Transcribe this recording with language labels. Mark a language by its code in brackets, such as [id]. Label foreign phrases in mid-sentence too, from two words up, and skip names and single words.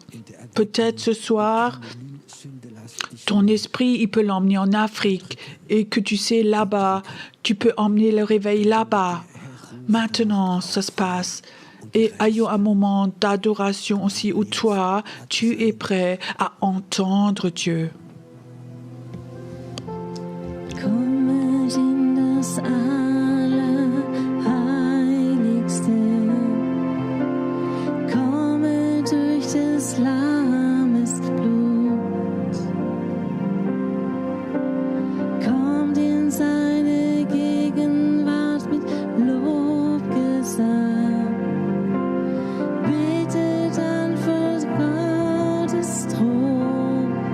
[fr] Peut-être ce soir, ton esprit, il peut l'emmener en Afrique et que tu sais là-bas, tu peux emmener le réveil là-bas. Maintenant, ça se passe. Et ayons un moment d'adoration aussi où toi, tu es prêt à entendre Dieu. [de] Kommet in das Allerheiligste, kommet durch des Lammes Blut, kommt in seine Gegenwart mit Lobgesang, betet an vor Gottes Thron.